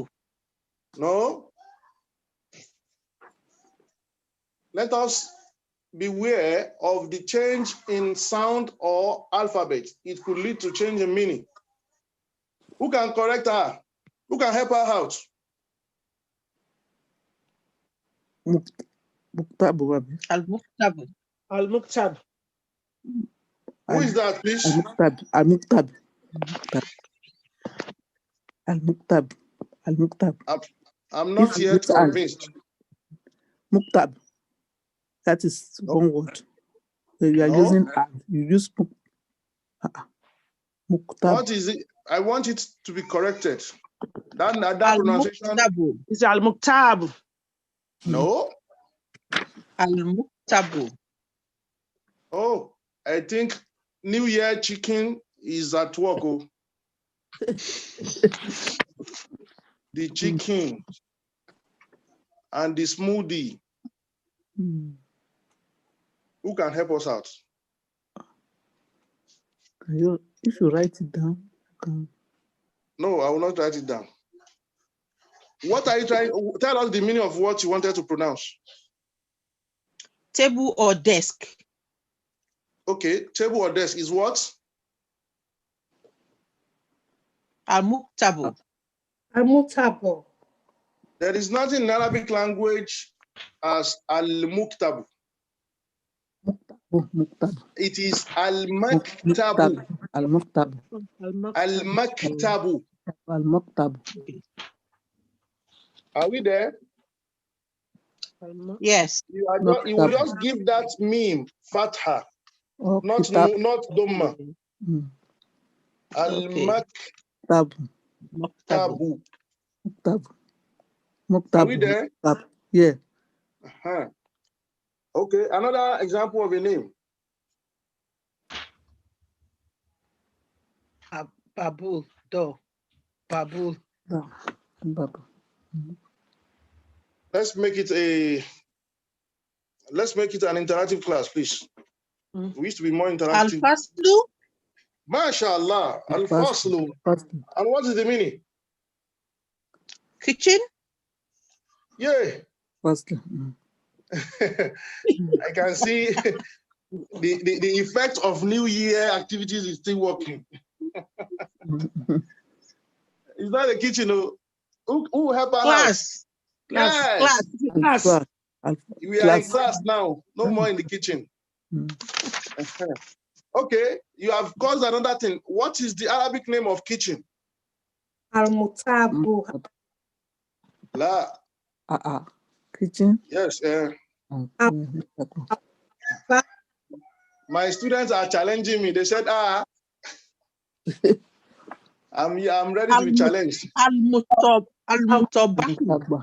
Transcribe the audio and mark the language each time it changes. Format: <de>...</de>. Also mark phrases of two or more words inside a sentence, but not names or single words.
<en>No. Let us beware of the change in sound or alphabet. It could lead to change in meaning. Who can correct her? Who can help her out? Muktabu, Abi. Al-Muktabu. Al-Muktab. Who is that, please? Al-Muktab. Al-Muktab. Al-Muktab. Al-Muktab. I'm not yet convinced. Muktab. That is one word. So you are using al. You use Muktab. What is it? I want it to be corrected. That pronunciation. Is Al-Muktab. No. Al-Muktabu. Oh, I think New Year chicken is at work. Oh. The chicken and the smoothie. Who can help us out? If you write it down, you can. No, I will not write it down. What are you trying? Tell us the meaning of what you wanted to pronounce. Table or desk. Okay, table or desk is what? Al-Muktabu. Al-Muktabu. There is nothing in Arabic language as al-muktabu. It is al-maktabu. Al-Muktabu. Al-maktabu. Al-Muktabu. Are we there? Yes. You will just give that meme fatha, not dhamma. Al-maktabu. Are we there? Yeah. Okay, another example of a name. Babu. Do. Babu. Babu. Let's make it an interactive class, please. We used to be more interactive. Al-Faslu.</en> <ar>ما شاء الله. الفصل.</ar> <en>And what is the meaning? Kitchen. Yeah. I can see the effect of New Year activities is still working. It's not the kitchen. Who help us Class. Yes. Class. We are in class now. No more in the kitchen. Okay, you have caused another thing. What is the Arabic name of kitchen? Al-Muktabu. La. Kitchen? Yes. My students are challenging me. They said, I'm ready to be challenged. Al-Muktabu.</en>